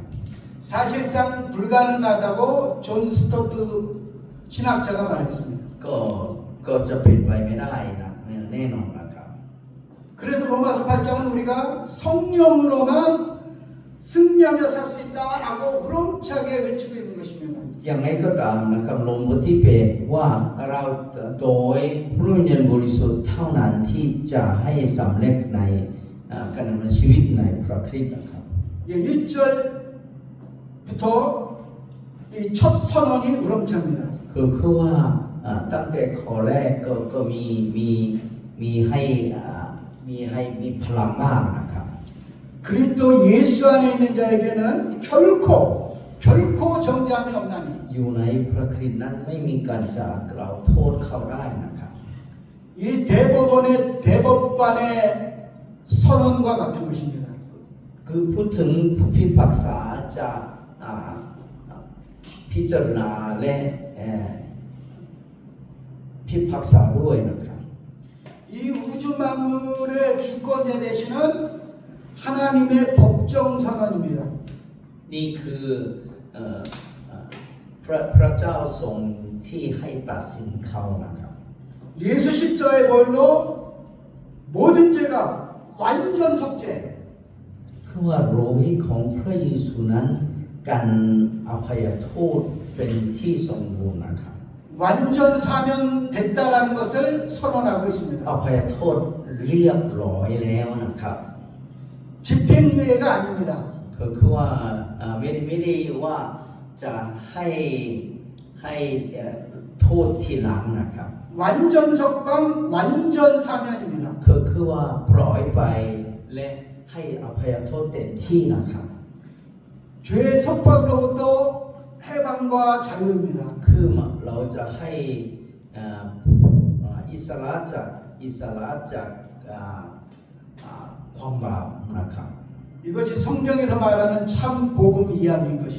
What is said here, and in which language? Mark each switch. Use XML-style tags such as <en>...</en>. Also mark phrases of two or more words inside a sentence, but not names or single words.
<ko>사실상 불가능하다고 존 스토트 신학자가 말했습니다.</ko> <th>ก็จะเป็นไปไม่ได้นะแน่นอนนะครับ</th> <ko>그래서 로마서 8장은 우리가 성령으로만 승리하며 살 수 있다라고 우렁차게 외치고 있는 것입니다.</ko> <th>อย่างไรก็ตามนะครับลงบทที่8ว่าเราโดยพระวิญญาณบริสุทธิ์เท่านั้นที่จะให้สำเร็จในการดำเนินชีวิตในพระคริสต์นะครับ</th> <ko>1절부터 이 첫 선언이 우렁찹니다.</ko> <th>คือว่าตั้งแต่ข้อแรกก็มีพลังมากนะครับ</th> <ko>그리스도 예수 안에 있는 자에게는 결코 정죄함이 없나니</ko> <th>อยู่ในพระคริสต์นั้นไม่มีการจะกล่าวโทษเขาได้นะครับ</th> <ko>이 대법관의 선언과 같은 것입니다.</ko> <th>คือพูดถึงผู้พิพากษาจะพิจารณาและพิพากษาด้วยนะครับ</th> <ko>이 우주 만물의 주권자 되시는 하나님의 법정 선언입니다.</ko> <th>นี่คือพระเจ้าทรงที่ให้ตัดสินเขานะครับ</th> <ko>예수 십자가의 보혈로 모든 죄가 완전 속죄.</ko> <th>คือว่าโลหิตของพระเยซูนั้นการอภัยโทษเป็นที่สมบูรณ์นะครับ</th> <ko>완전 사면됐다라는 것을 선언하고 있습니다.</ko> <th>อภัยโทษเรียบร้อยแล้วนะครับ</th> <ko>집행유예가 아닙니다.</ko> <th>คือว่าไม่ได้ว่าจะให้โทษทีหลังนะครับ</th> <ko>완전 석방, 완전 사면입니다.</ko> <th>คือว่าปล่อยไปและให้อภัยโทษเต็มที่นะครับ</th> <ko>죄의 속박으로부터 해방과 자유입니다.</ko> <th>คือเราจะให้อิสระจากความบาปนะครับ</th> <ko>이것이 성경에서 말하는 참 복음 이야기인 것입니다.</ko>